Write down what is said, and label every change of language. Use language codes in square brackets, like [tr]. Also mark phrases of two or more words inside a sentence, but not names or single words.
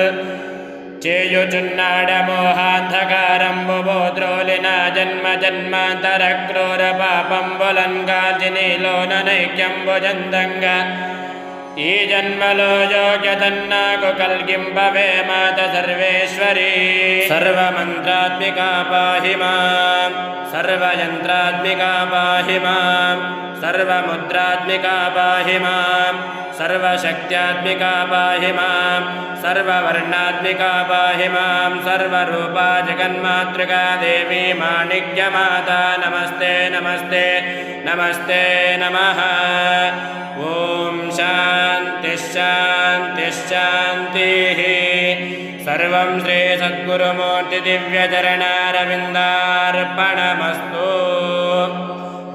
[te] చేయుచున్నాడమోహాంధకారంబు బోద్రోలిన జన్మ జన్మాంతర క్రూర పాపంబులన్ గాజినిలోన నైక్యంబు జందంగా ఈ జన్మలో యోగ్యతన్నాకు కల్గింపవే [sa] మాత సర్వేశ్వరీ సర్వమంత్రాత్మికా పాహి మాం సర్వయంత్రాత్మికా పాహి మాం సర్వముద్రాత్మికా పాహి మాం सर्वशक्त्यात्मिका पाहि मां सर्ववर्णात्मिका पाहि मां सर्वरूपा जगन्मातृका देवी माणिक्यमाता नमस्ते नमस्ते नमस्ते नमः ॐ शान्तिः शान्तिः शान्तिः सर्वं श्री सद्गुरुमूर्ति दिव्यचरणारविन्दार्पणमस्तु।